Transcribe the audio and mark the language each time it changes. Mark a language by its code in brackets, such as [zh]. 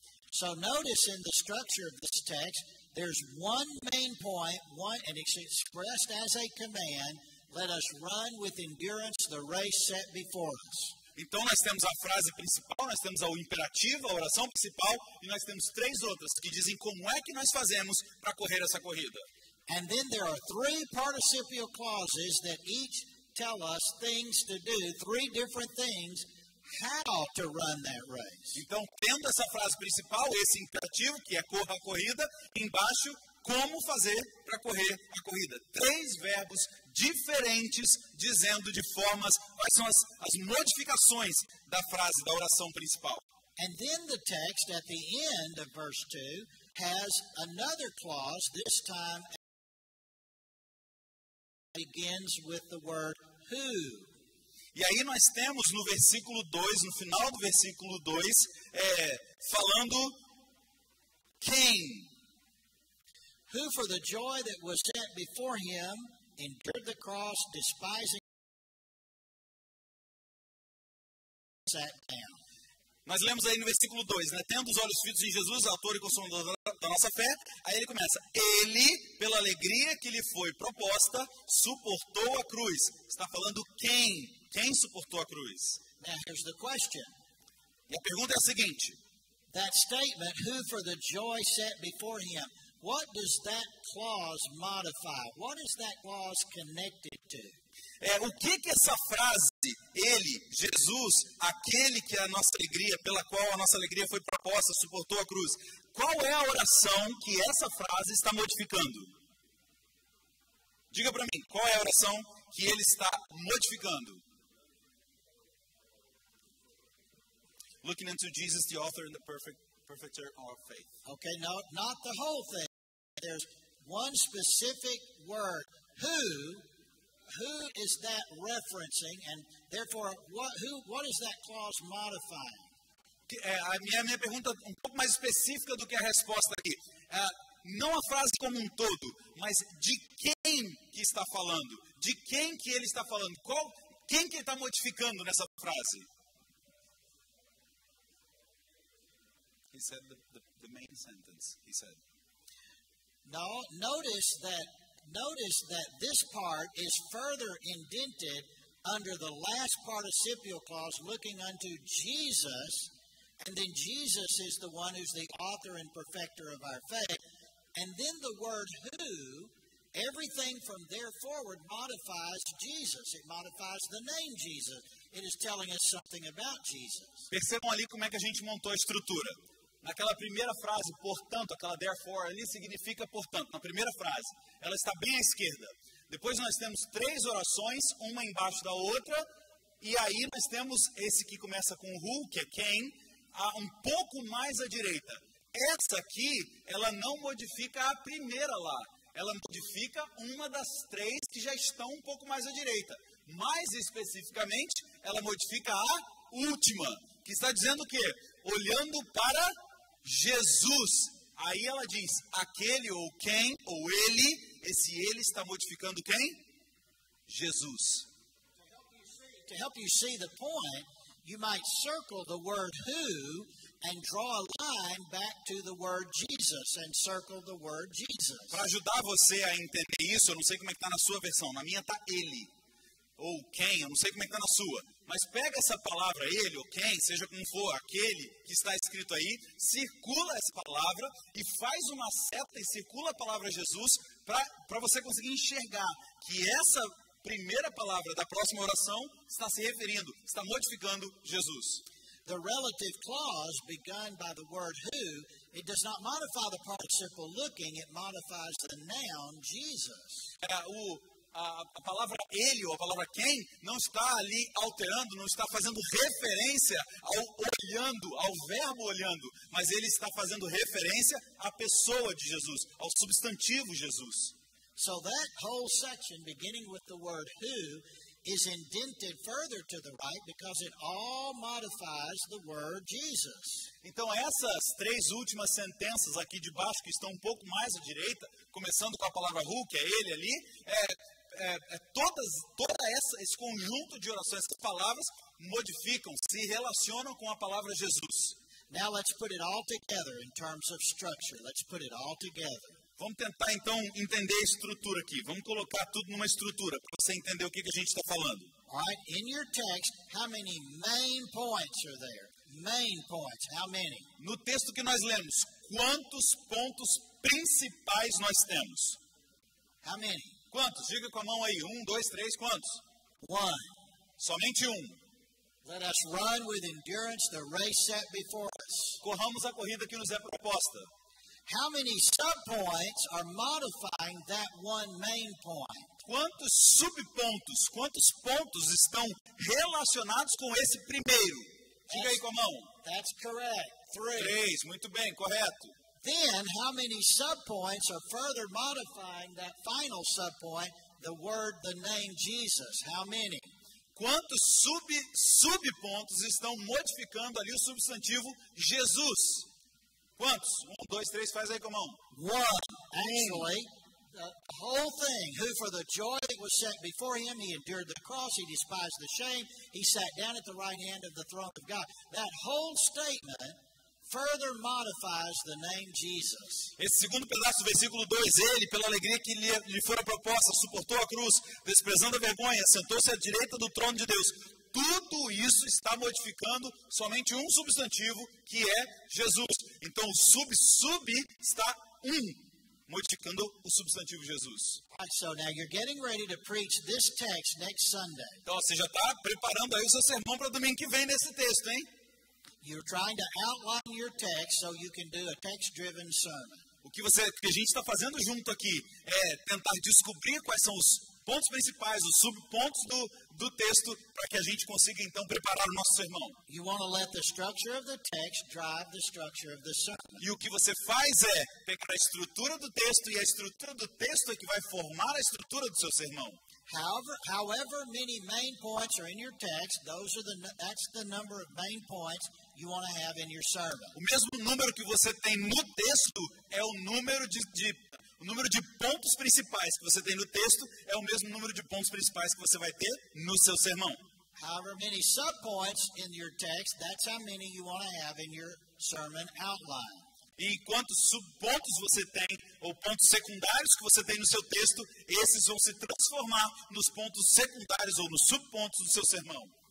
[en] So notice in the structure of this text, there's one main point, and it's expressed as a command. Let us run with endurance the race set before us. [pt] Então nós temos a frase principal, nós temos o imperativo, a oração principal, e nós temos 3 outras que dizem como é que nós fazemos para correr essa corrida. [en] And then there are 3 participial clauses that each tell us things to do, 3 different things, how to run that race. [pt] Então, tendo essa frase principal, esse imperativo, que é corra a corrida, embaixo, como fazer para correr a corrida. 3 verbos diferentes dizendo de formas quais são as modificações da frase, da oração principal. [en] And then the text at the end of verse 2 has another clause, this time begins with the word who. [pt] E aí nós temos no versículo 2, no final do versículo 2, falando quem. [en] Who for the joy that was set before him endured the cross, despising, sat down. [pt] Nós lemos aí no versículo 2, né? Tendo os olhos fitos em Jesus, autor e consumador da nossa fé. Aí ele começa, ele, pela alegria que lhe foi proposta, suportou a cruz. Está falando quem? Quem suportou a cruz? [en] Now here's the question. [pt] E a pergunta é a seguinte: [en] that statement, who for the joy set before him, what does that clause modify? What is that clause connected to? [pt] O que essa frase, ele, Jesus, aquele que é a nossa alegria, pela qual a nossa alegria foi proposta, suportou a cruz, qual é a oração que essa frase está modificando? Diga para mim, qual é a oração que ele está modificando? [en] Looking into Jesus, the author and the perfecter of faith. Okay, no, not the whole thing. There's one specific word, who is that referencing, and therefore, what is that clause modifying? [pt] A minha pergunta é um pouco mais específica do que a resposta aqui. Não a frase como um todo, mas de quem que está falando? De quem que ele está falando? Quem que ele está modificando nessa frase? [en] He said the main sentence, he said. No, notice that this part is further indented under the last participial clause looking unto Jesus, and then Jesus is the one who's the author and perfecter of our faith. And then the word who, everything from there forward modifies Jesus. It modifies the name Jesus. It is telling us something about Jesus. [pt] Percebam ali como é que a gente montou a estrutura. Naquela primeira frase, portanto, aquela therefore ali significa portanto. Na primeira frase, ela está bem à esquerda. Depois nós temos 3 orações, uma embaixo da outra, e aí nós temos esse que começa com who, que é quem, um pouco mais à direita. Essa aqui, ela não modifica a primeira lá. Ela modifica uma das 3 que já estão um pouco mais à direita. Mais especificamente, ela modifica a última, que está dizendo o quê? Olhando para Jesus. Aí ela diz, aquele ou quem, ou ele, esse ele está modificando quem? Jesus. [en] To help you see the point, you might circle the word who and draw a line back to the word Jesus and circle the word Jesus. [pt] Para ajudar você a entender isso, eu não sei como é que está na sua versão. Na minha está ele. Ou quem, eu não sei como é que está na sua. Mas pega essa palavra, ele ou quem, seja como for, aquele que está escrito aí, circula essa palavra e faz uma seta e circula a palavra Jesus para você conseguir enxergar que essa primeira palavra da próxima oração está se referindo, está modificando Jesus. [en] The relative clause begun by the word who, it does not modify the participle looking, it modifies the noun Jesus. [pt] A palavra ele ou a palavra quem não está ali alterando, não está fazendo referência ao olhando, ao verbo olhando, mas ele está fazendo referência à pessoa de Jesus, ao substantivo Jesus. [en] So that whole section beginning with the word who is indented further to the right because it all modifies the word Jesus. [pt] Então essas 3 últimas sentenças aqui de baixo que estão um pouco mais à direita, começando com a palavra who, que é ele ali, esse conjunto de orações, essas palavras modificam, se relacionam com a palavra Jesus. [en] Now let's put it all together in terms of structure. Let's put it all together. [pt] Vamos tentar então entender a estrutura aqui. Vamos colocar tudo numa estrutura para você entender o que a gente está falando. [en] All right, in your text, how many main points are there? Main points, how many? [pt] No texto que nós lemos, quantos pontos principais nós temos? [en] How many? [pt] Quantos? Diga com a mão aí. 1, 2, 3, quantos? 1. Somente 1. [en] Let us run with endurance the race set before us. [pt] Corramos a corrida que nos é proposta. [en] How many subpoints are modifying that one main point? [pt] Quantos subpontos, quantos pontos estão relacionados com esse primeiro? Diga aí com a mão. [en] That's correct. 3. [pt] 3, muito bem, correto. [en] Then, how many subpoints are further modifying that final subpoint, the word, the name Jesus? How many? [pt] Quantos subpontos estão modificando ali o substantivo Jesus? Quantos? 1, 2, 3, faz aí com a mão. 1. [en] Actually, the whole thing, who for the joy that was set before him, he endured the cross, he despised the shame, he sat down at the right hand of the throne of God. That whole statement further modifies the name Jesus. [pt] Esse segundo pedaço do versículo 2, ele, pela alegria que lhe fora proposta, suportou a cruz, desprezando a vergonha, sentou-se à direita do trono de Deus. Tudo isso está modificando somente um substantivo, que é Jesus. Então, o sub está modificando o substantivo Jesus. [en] All right, so now you're getting ready to preach this text next Sunday. [pt] Então, você já está preparando aí o seu sermão para domingo que vem nesse texto, hein? [en] You're trying to outline your text so you can do a text-driven sermon. [pt] O que a gente está fazendo junto aqui é tentar descobrir quais são os pontos principais, os subpontos do texto, para que a gente consiga, então, preparar o nosso sermão. [en] You want to let the structure of the text drive the structure of the sermon. [pt] E o que você faz é pegar a estrutura do texto, e a estrutura do texto é que vai formar a estrutura do seu sermão. [en] However many main points are in your text, that's the number of main points you want to have in your sermon. [pt] O mesmo número que você tem no texto é o número de pontos principais que você tem no texto, é o mesmo número de pontos principais que você vai ter no seu sermão. [en] However many subpoints in your text, that's how many you want to have in your sermon outline. [pt] E quantos subpontos você tem, ou pontos secundários que você tem no seu texto, esses vão se transformar nos pontos secundários ou nos subpontos do seu sermão.